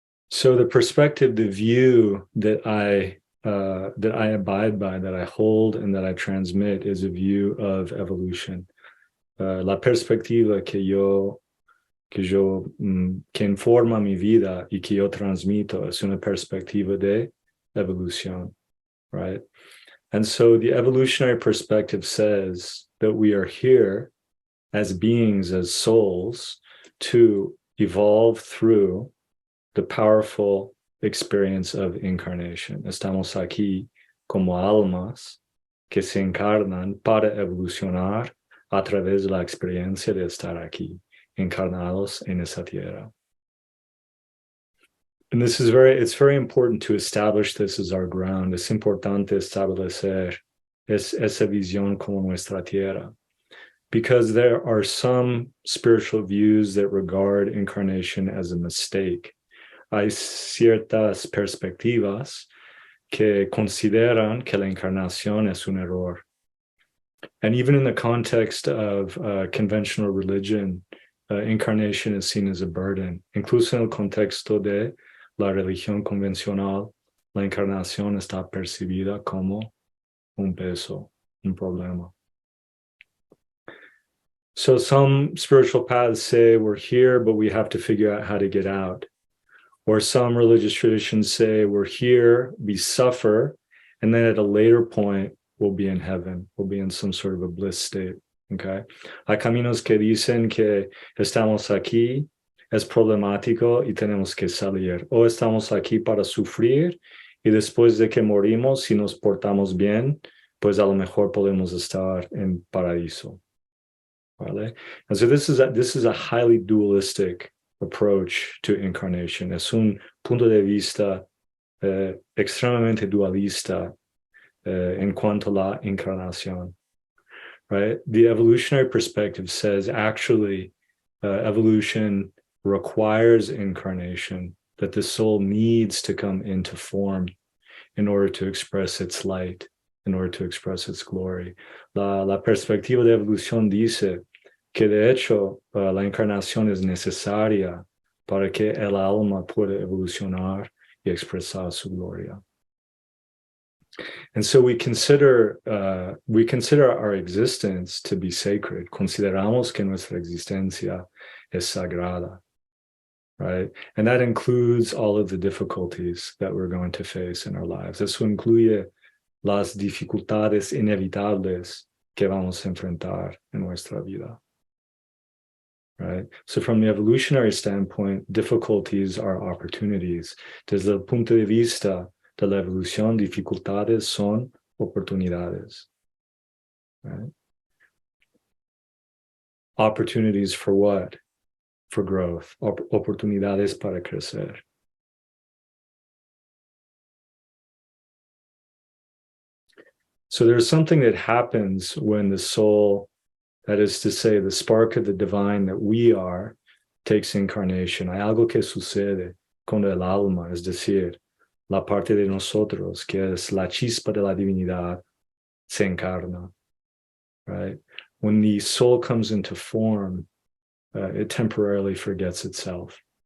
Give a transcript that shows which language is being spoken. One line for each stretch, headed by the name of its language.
English: So the perspective, the view that I abide by, that I hold, and that I transmit is a view of evolution.
Spanish: La perspectiva que informa mi vida y que yo transmito es una perspectiva de evolución, right?
English: And so the evolutionary perspective says that we are here as beings, as souls, to evolve through the powerful experience of incarnation.
Spanish: Estamos aquí como almas que se encarnan para evolucionar a través de la experiencia de estar aquí, encarnados en esa tierra.
English: And this is it's very important to establish this as our ground.
Spanish: Es importante establecer esa visión como nuestra tierra,
English: because there are some spiritual views that regard incarnation as a mistake.
Spanish: Hay ciertas perspectivas que consideran que la encarnación es un error.
English: And even in the context of conventional religion, incarnation is seen as a burden.
Spanish: Incluso en el contexto de la religión convencional, la encarnación está percibida como un peso, un problema.
English: So some spiritual paths say we're here, but we have to figure out how to get out. Or some religious traditions say we're here, we suffer, and then at a later point, we'll be in heaven. We'll be in some sort of a bliss state, okay?
Spanish: Hay caminos que dicen que estamos aquí, es problemático y tenemos que salir. O estamos aquí para sufrir y después de que morimos, si nos portamos bien, pues a lo mejor podemos estar en paraíso. ¿Vale?
English: And so this is a highly dualistic approach to incarnation.
Spanish: Es un punto de vista extremadamente dualista en cuanto a la encarnación.
English: Right? The evolutionary perspective says actually evolution requires incarnation, that the soul needs to come into form in order to express its light, in order to express its glory.
Spanish: La perspectiva de evolución dice que de hecho la encarnación es necesaria para que el alma pueda evolucionar y expresar su gloria.
English: And so we consider our existence to be sacred.
Spanish: Consideramos que nuestra existencia es sagrada, right?
English: And that includes all of the difficulties that we're going to face in our lives.
Spanish: Eso incluye las dificultades inevitables que vamos a enfrentar en nuestra vida.
English: Right? So from the evolutionary standpoint, difficulties are opportunities.
Spanish: Desde el punto de vista de la evolución, dificultades son oportunidades.
English: Right? Opportunities for what? For growth.
Spanish: Oportunidades para crecer.
English: So there's something that happens when the soul, that is to say, the spark of the divine that we are, takes incarnation.
Spanish: Hay algo que sucede cuando el alma, es decir, la parte de nosotros, que es la chispa de la divinidad, se encarna.
English: Right? When the soul comes into form, it temporarily forgets itself.